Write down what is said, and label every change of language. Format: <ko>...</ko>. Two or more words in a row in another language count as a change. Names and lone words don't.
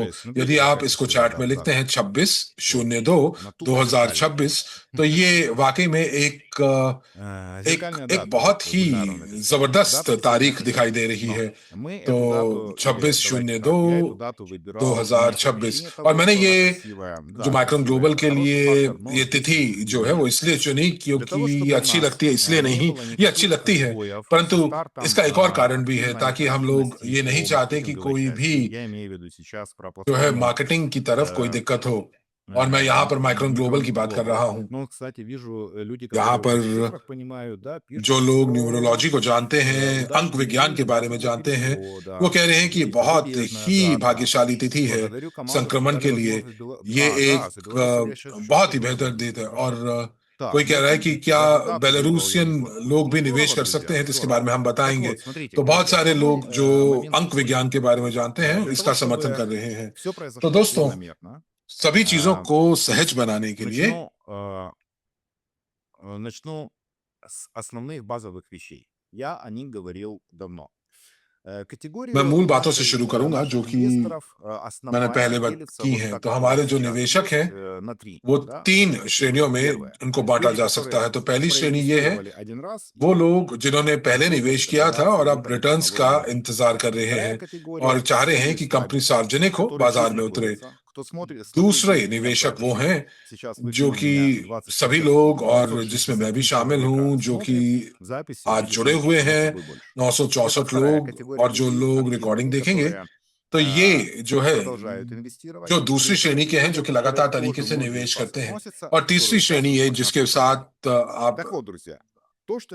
<ru>26.02.2026. Ну,</ru> <hi>यदि</hi> <ru>видите,</ru> <hi>आप</hi> <ru>какая</ru> <hi>इसको</hi> <ru>красивая</ru> <hi>चार्ट में</hi> <ru>дата.</ru> <hi>लिखते हैं</hi> <ru>На тупо</ru> <hi>26/02/2026, तो ये वाकई में एक</hi> <ru>зеркальная</ru> <hi>एक</hi> <ru>дата.</ru> <hi>बहुत</hi> <ru>Вот</ru> <hi>ही</hi> <ru>вебинару написали.</ru> <hi>जबरदस्त</hi> <ru>Дата</ru> <hi>तारीख</hi> <ru>действительно</ru> <hi>दिखाई दे</hi> <ru>красивая.</ru> <hi>रही</hi> <ru>Но</ru> <hi>है।</hi> <ru>мы</ru> <hi>तो</hi> <ru>эту дату, или давайте так, я эту дату выбирал не по</ru> <hi>26/02/2026,</hi> <ru>причине</ru> <hi>और</hi> <ru>того,</ru> <hi>मैंने</hi> <ru>что она</ru> <hi>ये</hi> <ru>красивая.</ru> <hi>जो</hi> <ru>Да,</ru> <hi>माइक्रॉन</hi> <ru>красивая,</ru> <hi>ग्लोबल</hi> <ru>это</ru> <hi>के</hi> <ru>хороший</ru> <hi>लिए</hi> <ru>фактор, но</ru> <hi>ये</hi> <ru>здесь</ru> <hi>तिथि जो है</hi> <ru>нет.</ru> <hi>वो इसलिए चुनी</hi> <ru>Для</ru> <hi>क्योंकि</hi> <ru>того,</ru> <hi>ये</hi> <ru>чтобы у</ru> <hi>अच्छी</hi> <ru>нас</ru> <hi>लगती है, इसलिए</hi> <ru>не</ru> <hi>नहीं,</hi> <ru>было</ru> <hi>ये अच्छी</hi> <ru>никаких</ru> <hi>लगती है,</hi> <ru>сбоев со</ru> <hi>परंतु</hi> <ru>стартом</ru> <hi>इसका एक और कारण भी है,</hi> <ru>активной</ru> <hi>ताकि हम लोग</hi> <ru>активности</ru> <hi>ये नहीं</hi> <ru>по</ru> <hi>चाहते कि</hi> <ru>маркетинговой</ru> <hi>कोई भी</hi> <ru>части. Я имею в виду сейчас про</ru> <hi>जो है</hi> <ru>платформу</ru> <hi>मार्केटिंग की तरफ कोई दिक्कत हो। और मैं यहाँ पर माइक्रॉन ग्लोबल की बात कर</hi> <ru>Global.</ru> <hi>रहा हूँ।</hi> <ru>Ну, кстати, вижу люди,</ru> <hi>यहाँ</hi> <ru>которые</ru> <hi>पर</hi> <ru>уже в цифрах понимают, да,</ru> <hi>जो</hi> <ru>пишут,</ru> <hi>लोग</hi> <ru>что</ru> <hi>न्यूरोलॉजी को जानते हैं, अंक</hi> <ru>удачной</ru> <hi>विज्ञान के</hi> <ru>недели,</ru> <hi>बारे में</hi> <ru>удачного</ru> <hi>जानते हैं,</hi> <ru>перехода.</ru> <hi>वो कह रहे हैं कि</hi> <ru>Есть</ru> <hi>बहुत</hi> <ru>зарубежная</ru> <hi>ही</hi> <ru>дата.</ru> <hi>भाग्यशाली तिथि है</hi> <ru>Благодарю команду, что</ru> <hi>संक्रमण</hi> <ru>дали</ru> <hi>के लिए।</hi> <ru>возможность</ru> <hi>ये</hi> <ru>да,</ru> <hi>एक</hi> <ru>за Беларусь я сейчас</ru> <hi>बहुत ही</hi> <ru>чувствую</ru> <hi>बेहतर</hi> <ru>информацию.</ru> <hi>दिन है।</hi> <ru>Хорошо.</ru> <hi>और</hi> <ru>Так,</ru> <hi>कोई कह</hi> <ru>ну</ru> <hi>रहा है कि</hi> <ru>смотрите,</ru> <hi>क्या</hi> <ru>даже дату выбрал я</ru> <hi>बेलारूसियन</hi> <ru>неплохую.</ru> <hi>लोग</hi> <ru>Ну,</ru> <hi>भी निवेश</hi> <ru>здорово,</ru> <hi>कर सकते</hi> <ru>друзья,</ru> <hi>हैं, तो इसके</hi> <ru>здорово.</ru> <hi>बारे में हम</hi> <ru>Так</ru> <hi>बताएंगे।</hi> <ru>вот, смотрите,</ru> <hi>तो बहुत</hi> <ru>коллеги,</ru> <hi>सारे</hi> <ru>основной</ru> <hi>लोग जो</hi> <ru>момент</ru> <hi>अंक</hi> <ru>такой.</ru> <hi>विज्ञान के बारे में जानते हैं,</hi> <ru>Для</ru> <hi>इसका</hi> <ru>того,</ru> <hi>समर्थन कर</hi> <ru>чтобы</ru> <hi>रहे हैं।</hi> <ru>все</ru> <hi>तो</hi> <ru>произошло</ru> <hi>दोस्तों,</hi> <ru>планомерно,</ru> <hi>सभी चीजों</hi> <ru>а,</ru> <hi>को सहज बनाने के लिए</hi> <ru>начну с основных базовых вещей. Я о них говорил давно.</ru> <hi>मैं</hi> <ru>Категорию</ru> <hi>मूल बातों से</hi> <ru>нашей,</ru> <hi>शुरू करूंगा जो</hi> <ru>наших</ru> <hi>कि</hi> <ru>инвесторов</ru> <hi>मैंने</hi> <ru>основная</ru> <hi>पहले बात</hi> <ru>делится</ru> <hi>की</hi> <ru>вот</ru> <hi>है।</hi> <ru>так</ru> <hi>तो</hi> <ru>вот</ru> <hi>हमारे जो</hi> <ru>сейчас</ru> <hi>निवेशक</hi> <ru>есть</ru> <hi>हैं</hi> <ru>на три,</ru> <hi>वो</hi> <ru>да,</ru> <hi>3</hi> <ru>категории.</ru> <hi>श्रेणियों में</hi> <ru>Первое.</ru> <hi>उनको बांटा</hi> <ru>Люди,</ru> <hi>जा सकता है।</hi> <ru>которые</ru> <hi>तो पहली श्रेणी ये है,</hi> <ru>проинвестировали один раз</ru> <hi>वो</hi> <ru>и</ru> <hi>लोग जिन्होंने पहले</hi> <ru>ждут</ru> <hi>निवेश किया था और</hi> <ru>капитализации</ru> <hi>अब</hi> <ru>либо</ru> <hi>रिटर्न्स का</hi> <ru>технологии.</ru> <hi>इंतजार कर रहे</hi> <ru>Вторая</ru> <hi>हैं और</hi> <ru>категория</ru> <hi>चाह रहे हैं</hi> <ru>early</ru> <hi>कि कंपनी</hi> <ru>starters,</ru> <hi>सार्वजनिक हो,</hi> <ru>которые</ru> <hi>बाजार</hi> <ru>здесь</ru> <hi>में उतरे।</hi> <ru>находятся. Кто смотрите</ru> <hi>दूसरे</hi> <ru>меня</ru> <hi>निवेशक वो</hi> <ru>прямо</ru> <hi>हैं</hi> <ru>сейчас</ru> <hi>जो</hi> <ru>выкинули</ru> <hi>कि</hi> <ru>меня</ru> <hi>सभी</hi> <ru>20</ru> <hi>लोग, और</hi> <ru>961</ru> <hi>जिसमें मैं भी शामिल</hi> <ru>человека</ru> <hi>हूं, जो कि</hi> <ru>смотрят записи,</ru> <hi>आज</hi> <ru>видят</ru> <hi>जुड़े</hi> <ru>меня</ru> <hi>हुए</hi> <ru>само</ru> <hi>हैं,</hi> <ru>собой больше. Это</ru> <hi>964</hi> <ru>вторая</ru> <hi>लोग,</hi> <ru>категория</ru> <hi>और जो</hi> <ru>людей</ru> <hi>लोग</hi> <ru>активных,</ru> <hi>रिकॉर्डिंग देखेंगे,</hi> <ru>которые</ru> <hi>तो ये जो है</hi> <ru>продолжают инвестировать.</ru> <hi>जो दूसरी</hi> <ru>Третья</ru> <hi>श्रेणी के हैं, जो</hi> <ru>категория,</ru> <hi>कि लगातार</hi> <ru>которые</ru> <hi>तरीके</hi> <ru>тоже</ru> <hi>से</hi> <ru>многие из</ru> <hi>निवेश</hi> <ru>вас</ru> <hi>करते हैं,</hi> <ru>относятся,</ru> <hi>और</hi> <ru>которую</ru> <hi>तीसरी</hi> <ru>сейчас</ru> <hi>श्रेणी</hi> <ru>мы</ru> <hi>है</hi> <ru>с вами</ru> <hi>जिसके</hi> <ru>обсуждаем.</ru> <hi>साथ आप</hi> <ru>Так вот, друзья,</ru>